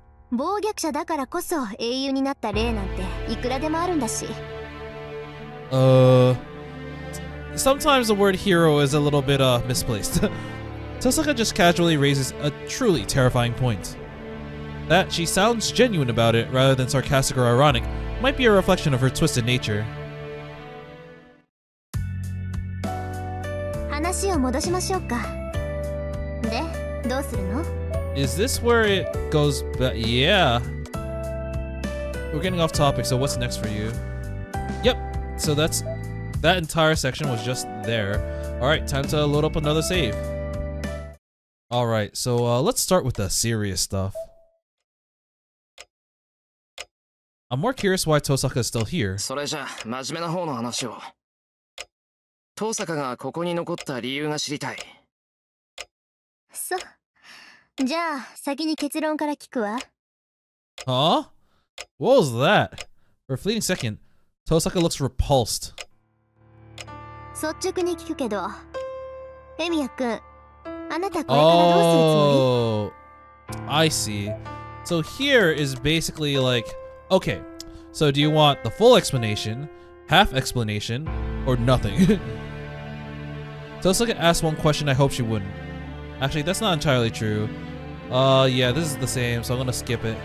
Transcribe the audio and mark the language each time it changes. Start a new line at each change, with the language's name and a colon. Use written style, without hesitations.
Japanese: 暴虐者だからこそ英雄になった例なんていくらでもあるんだし。
English: Sometimes the word hero is a little bit misplaced. Tosaka just casually raises a truly terrifying point. That she sounds genuine about it rather than sarcastic or ironic might be a reflection of her twisted nature.
Japanese: 話を戻しましょうか。で、どうするの？
English: Is this where it goes back? Yeah. We're getting off topic, so what's next for you? Yep, so that entire section was just there. Alright, time to load up another save. Alright, so let's start with the serious stuff. I'm more curious why Tosaka is still here.
Japanese: それじゃあ真面目な方の話を。遠坂がここに残った理由が知りたい。そう。じゃあ、先に結論から聞くわ。
English: Huh? What was that? For a fleeting second, Tosaka looks repulsed.
Japanese: 率直に聞くけど、エミヤくん、あなたこれからどうするつも
English: Oh, I see. So here is basically like, okay, so do you want the full explanation, half explanation, or nothing? Tosaka asked one question I hope she wouldn't. Actually, that's not entirely true. Yeah, this is the same, so I'm gonna skip it.